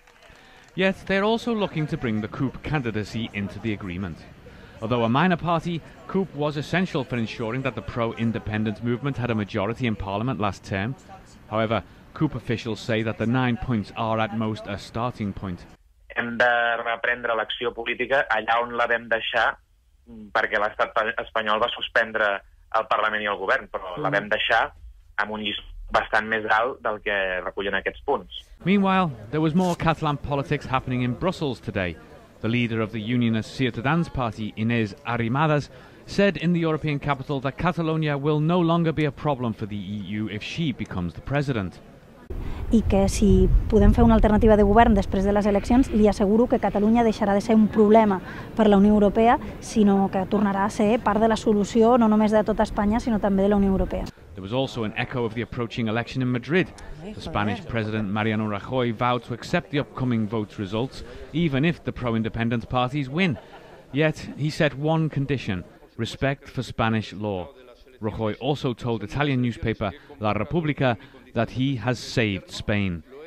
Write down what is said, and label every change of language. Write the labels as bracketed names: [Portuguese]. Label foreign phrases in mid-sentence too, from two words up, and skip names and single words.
[English] Yet they're also looking to bring the CUP candidacy into the agreement. Although a minor party, CUP was essential for ensuring that the pro-independence movement had a majority in Parliament last term. However, CUP officials say that the 9 points are at most a starting point. [Catalan] Hem de reprendre l'acció política allà on la vam deixar, perquè l'estat espanyol va suspendre el Parlament i el govern, però la vam deixar amb un llistó bastant més alt del que recullen aquests punts. [English] Meanwhile, there was more Catalan politics happening in Brussels today. The leader of the unionist Ciutadans party, Inés Arrimadas, said in the European capital that Catalonia will no longer be a problem for the EU if she becomes the president. [Catalan] I que si podem fer una alternativa de govern després de les eleccions, li asseguro que Catalunya deixarà de ser un problema per la Unió Europea, sinó que tornarà a ser part de la solució no només de tota Espanya, sinó també de la Unió Europea. [English] There was also an echo of the approaching election in Madrid. The Spanish President Mariano Rajoy vowed to accept the upcoming vote results, even if the pro-independence parties win. Yet he set one condition: respect for Spanish law. Rajoy also told Italian newspaper La Repubblica that he has saved Spain.